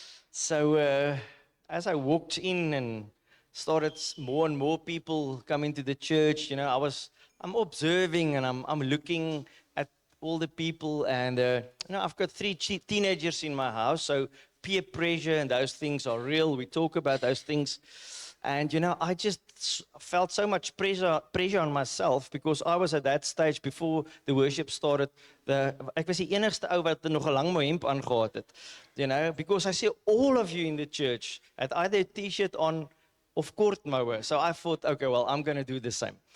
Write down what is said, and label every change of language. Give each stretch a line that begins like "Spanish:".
English: So as I walked in and started more and more people coming to the church, I'm observing and I'm looking at all the people, and I've got three teenagers in my house, so peer pressure and those things are real. We talk about those things. And I just felt so much pressure on myself, because I was at that stage before the worship started.
Afrikaans: Ek was die enigste ou wat nog 'n lang hemp aangehad het.
English: Because I see all of you in the church had either a t-shirt on of kort moue. So I thought, okay, well, I'm going to do the same.